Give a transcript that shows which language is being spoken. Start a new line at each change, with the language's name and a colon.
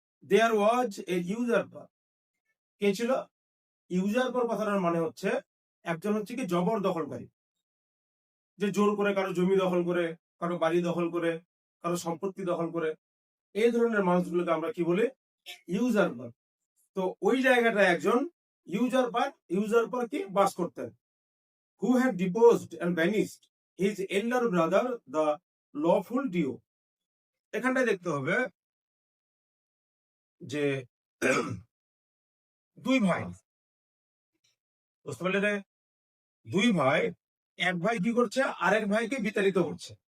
English: There was a usurper.
Bangla: কে ছিল? ইউজারপার কথাটার মানে হচ্ছে একজন হচ্ছে কি জবর দখলকারী, যে জোর করে কারো জমি দখল করে, কারো বাড়ি দখল করে, কারো সম্পত্তি দখল করে, এই ধরনের মানুষগুলোকে আমরা কি বলি?
English: Usurper.
Bangla: তো ওই জায়গাটায় একজন ইউজারপার কি বাস করতেন,
English: who had deposed and banished his elder brother the lawful duke।
Bangla: এখানটায় দেখতে হবে যে দুই ভাই, বুঝতে পারলে রে? দুই ভাই, এক ভাই কি করছে, আরেক ভাইকে বিতাড়িত করছে।